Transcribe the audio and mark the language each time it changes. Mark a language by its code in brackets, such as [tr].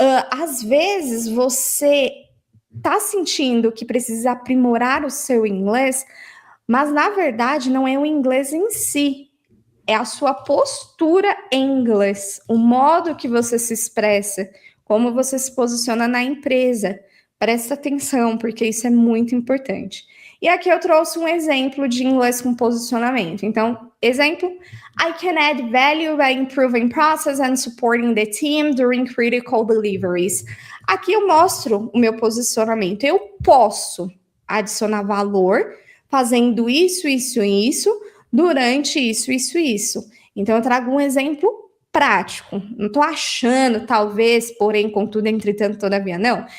[pt] Às vezes você está sentindo que precisa aprimorar o seu inglês, mas na verdade não é o inglês em si, é a sua postura em inglês, o modo que você se expressa, como você se posiciona na empresa. Presta atenção, porque isso é muito importante. E aqui eu trouxe um exemplo de inglês com posicionamento. Então, exemplo, [en] I can add value by improving process and supporting the team during critical deliveries. [pt] Aqui eu mostro o meu posicionamento. Eu posso adicionar valor fazendo isso, isso e isso, durante isso, isso e isso. Então, eu trago um exemplo prático. Não estou achando, talvez, porém, contudo, entretanto, todavia, não.